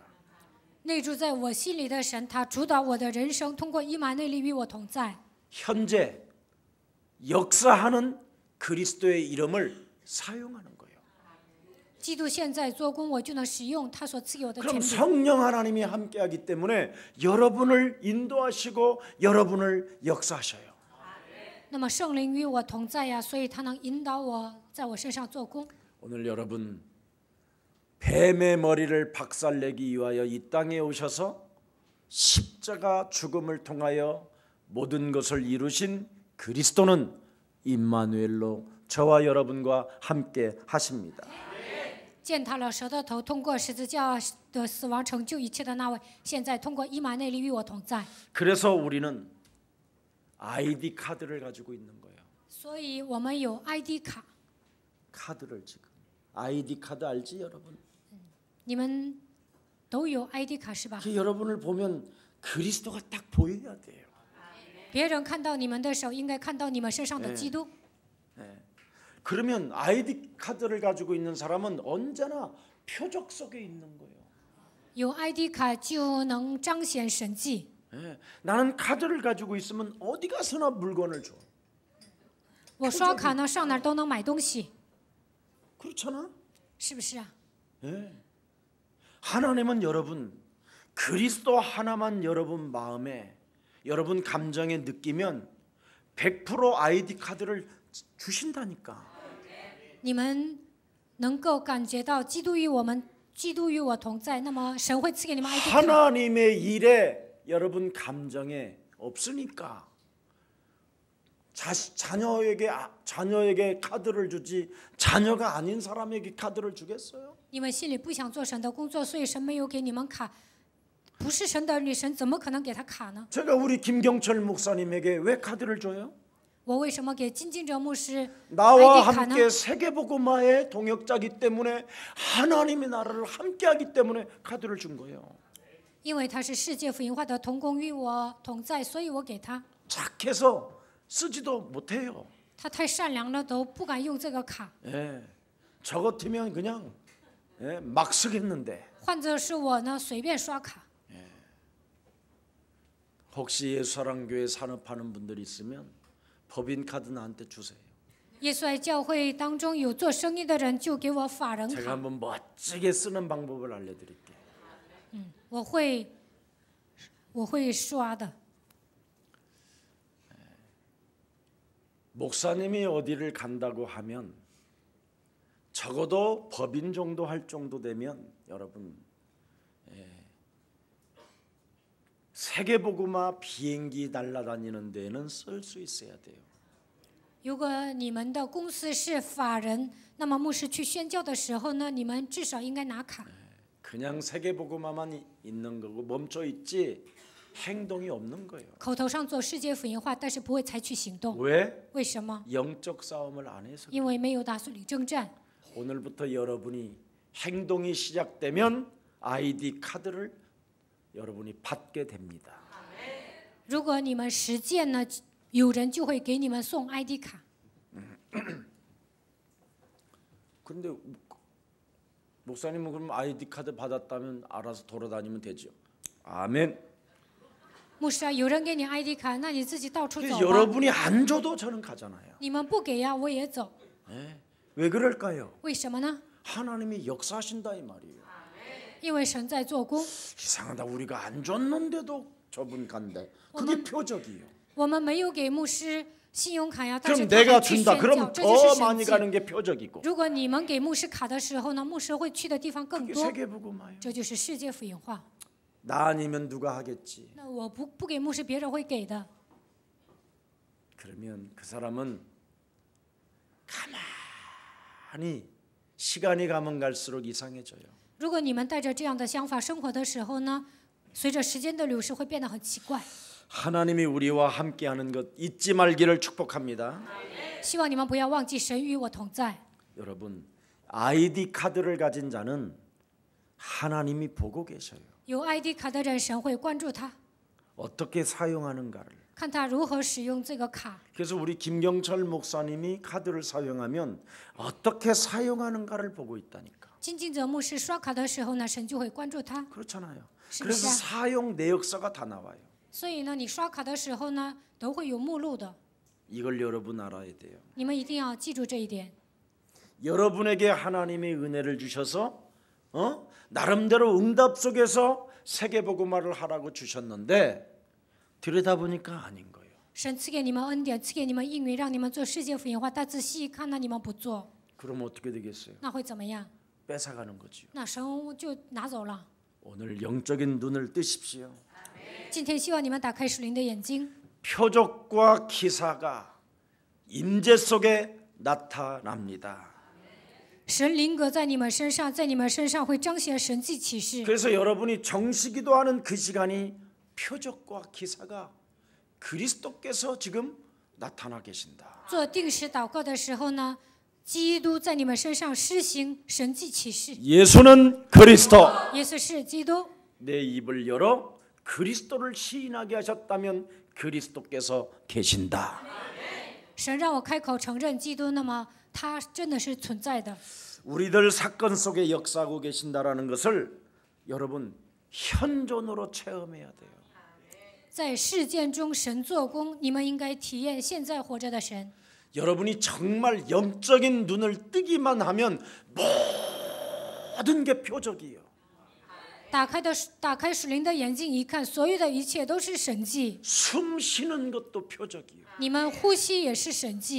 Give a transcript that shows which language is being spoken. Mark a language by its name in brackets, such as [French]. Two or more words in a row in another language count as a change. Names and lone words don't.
[Chinese] 内住在我心里的神，他主导我的人生，通过以马内利与我同在。 [Korean] 현재 역사하는 그리스도의 이름을 사용하는 거예요. [Chinese] 基督现在做工，我就能使用他所赐给我的权 [Korean] 그럼 [Chinese] 柄。 [Korean] 성령 하나님이 함께하기 때문에 여러분을 인도하시고 여러분을 역사하셔요. [Chinese] 那么圣灵与我同在呀，所以他能引导我，在我身上做工。 [Korean] 오늘 여러분 뱀의 머리를 박살내기 위하여 이 땅에 오셔서 십자가 죽음을 통하여 모든 것을 이루신 그리스도는 임마누엘로 저와 여러분과 함께 하십니다. [Chinese] 践踏了蛇的头，通过十字架的死亡成就一切的那位，现在通过以马内利与我同在。 [Korean] 그래서 우리는 아이디 카드를 가지고 있는 거예요. [Chinese] 所以我们有 ID 卡， [Korean] 카드를 지금 아이디 카드 알지 여러분? [Chinese] 你们都有 ID 卡是吧？ [Korean] 여러분을 보면 그리스도가 딱 보여야 돼요. [Chinese] 别人看到你们的手，应该看到你们身上的基督。 [Korean] 그러면 아이디 카드를 가지고 있는 사람은 언제나 표적 속에 있는 거예요. [Chinese] 有 ID 卡就能彰显神迹。 [Korean] 나는 카드를 가지고 있으면 어디 가서나 물건을 줘. [Chinese] 我刷卡呢，上哪儿都能买东西， [Korean] 그렇잖아. [Chinese] 是不是啊？ [Korean] 하나님은 여러분 그리스도 하나만 여러분 마음에 여러분 감정에 느끼면 100% ID 카드를 주신다니까. [Chinese] 你们能够感觉到基督与我们，基督与我同在，那么神会赐给你们 ID 卡。 [Korean] 하나님의 일에 여러분 감정에 없으니까 자녀에게 카드를 주지 자녀가 아닌 사람에게 카드를 주겠어요? [Chinese] 你们心里不想做神的工作，所以神没有给你们卡。不是神的儿女，神怎么可能给他卡呢？ [Korean] 제가 우리 김경철 목사님에게 왜 카드를 줘요? [Chinese] 我为什么给金敬哲牧师 [Korean] 나와 [Chinese] ID 卡呢？ [Korean] 함께 세계복음화의 동역자기 때문에 하나님의 나라를 함께하기 때문에 카드를 준 거예요. [Chinese] 因为他是世界福音化的同工，与我同在，所以我给他。 [Korean] 착해서 쓰지도 못해요. [Chinese] 他太善良了，都不敢用这个卡。 [Korean] 예, 저 같으면 그냥 막 쓰겠는데. [Chinese] 换作是我呢，随便刷卡。 [Korean] 혹시 예수사랑교회 산업하는 분들 있으면 법인 카드 나한테 주세요. [Chinese] 耶稣爱教会当中有做生意的人，就给我法人 [Korean] 제가 [Chinese] 卡。 [Korean] 한번 멋지게 쓰는 방법을 알려드릴게요. [Chinese] 我会刷的。 [Korean] 목사님이 어디를 간다고 하면 적어도 법인 정도 할 정도 되면 여러분 세계복음화 비행기 날아다니는 데는 쓸 수 있어야 돼요. [Chinese] 如果你们的公司是法人，那么牧师去宣教的时候呢，你们至少应该拿卡。 [Korean] 그냥 세계복음화만 있는 거고 멈춰 있지 행동이 없는 거예요. [Chinese] 口头上做世界福音化，但是不会采取行动。 [Korean] 왜? [Chinese] 为什么？ [Korean] 영적 싸움을 안 해서. [Chinese] 因为没有打属灵征战。 [Korean] 오늘부터 여러분이 행동이 시작되면 ID 카드를 여러분이 받게 됩니다. [Chinese] 如果你们实践呢，有人就会给你们送 ID 卡。 [Korean] 그런데 목사님은 그럼 ID 카드 받았다면 알아서 돌아다니면 되죠. 아멘. [Chinese] 牧师啊，有人给你 ID 卡，那你自己到处走 [Korean] 그래서 [Chinese] 吧。 [Korean] 여러분이 안 줘도 저는 가잖아요. [Chinese] 你们不给呀，我也走。 [Korean] 왜 그럴까요? [Chinese] 为什么呢？ [Korean] 하나님이 역사하신다 이 말이에요. [Chinese] 因为神在做工。 [Korean] 이상하다. 우리가 안 줬는데도 저분 간대. 그게 표적이에요. [Chinese] 我们没有给牧师信用卡呀，但是 [Korean] 그럼 [Chinese] 他 [Korean] 내가 [Chinese] 还去 [Korean] 준다. [Chinese] 宣教， [Korean] 그럼 [Chinese] 这就是 [Korean] 더 [Chinese] 神 [Korean] 많이 [Chinese] 迹。 [Korean] 가는 게 표적이고. [Chinese] 如果你们给牧师卡的时候呢，牧师会去的地方更 [Korean] 그게 [Chinese] 多， [Korean] 세계복음화예요. [Chinese] 这就是世界福音化。 [Korean] 나 아니면 누가 하겠지. [Chinese] 那我不给牧师，别人会给的。 [Korean] 그러면 그 사람은 가만히 시간이 가면 갈수록 이상해져요. [Chinese] 如果你们带着这样的想法生活的时候呢，随着时间的流逝会变得很奇怪。 [Korean] 하나님이 우리와 함께하는 것 잊지 말기를 축복합니다. [Chinese] 希望你们不要忘记神与我同在。 [Korean] 여러분 ID 카드를 가진 자는 하나님이 보고 계셔요. [Chinese] 有 ID 卡的人，神会关注他， [Korean] 어떻게 사용하는가를. [Chinese] 看他如何使用这个卡。 [Korean] 그래서 우리 김경철 목사님이 카드를 사용하면 어떻게 사용하는가를 보고 있다니까. [Chinese] 金敬哲牧师刷卡的时候呢，神就会关注他。 [Korean] 그렇잖아요. 시- 그래서 시작. 사용 내역서가 다 나와요. [Chinese] 所以呢，你刷卡的时候呢，都会有目录的。 [Korean] 이걸 여러분 알아야 돼요. [Chinese] 你们一定要记住这一点。 [Korean] 여러분에게 하나님의 은혜를 주셔서 나름대로 응답 속에서 세계복음화를 하라고 주셨는데 들여다보니까 아닌 거예요. [Chinese] 神赐给你们恩典，赐给你们应允，让你们做世界福音化，但仔细一看呢，你们不做， [Korean] 그럼 어떻게 되겠어요? [Chinese] 那会怎么样？ [Korean] 뺏어가는 거지요. [Chinese] 那神就拿走了。 [Korean] 오늘 영적인 눈을 뜨십시오. [Chinese] 今天希望你们打开属灵的眼睛， [Korean] 표적과 기사가 임재 속에 나타납니다. [Chinese] 神灵格在你们身上，在你们身上会彰显神迹启示。 [Korean] 그래서 여러분이 정시기도하는 그 시간이 표적과 기사가 그리스도께서 지금 나타나 계신다. [Chinese] 做定时祷告的时候呢，基督在你们身上施行神迹启示。 [Korean] 예수는 그리스도. [Chinese] 耶稣是基督。 [Korean] 내 입을 열어 그리스도를 시인하게 하셨다면 그리스도께서 계신다. [Chinese] 神让我开口承认基督，那么他真的是存在的。 [Korean] 우리들 사건 속에 역사하고 계신다라는 것을 여러분 현존으로 체험해야 돼요. [Chinese] 在事件中神做工，你们应该体验现在活着的神。 [Korean] 여러분이 정말 영적인 눈을 뜨기만 하면 모든 게 표적이에요. [Chinese] 打开属灵的眼睛一看，所有的一切都是神迹。 [Korean] 숨 쉬는 것도 표적이에요. [Chinese] 你们呼吸也是神迹。